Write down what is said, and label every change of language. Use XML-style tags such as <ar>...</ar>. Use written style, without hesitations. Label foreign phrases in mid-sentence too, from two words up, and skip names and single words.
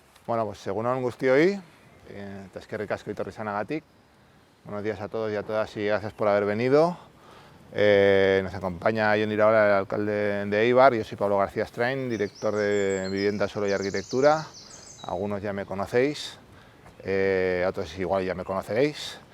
<es>Bueno, pues</es> <eu>egunon guztioi, eta eskerrik asko etorri izanagatik.</eu> <es>Buenos días a todos y a todas y gracias por haber venido. Nos acompaña Jon Iraola, el alcalde de Eibar. Yo soy Pablo García Strain, director de Vivienda, Suelo y Arquitectura. Algunos ya me conocéis, otros igual ya me conoceréis.</es>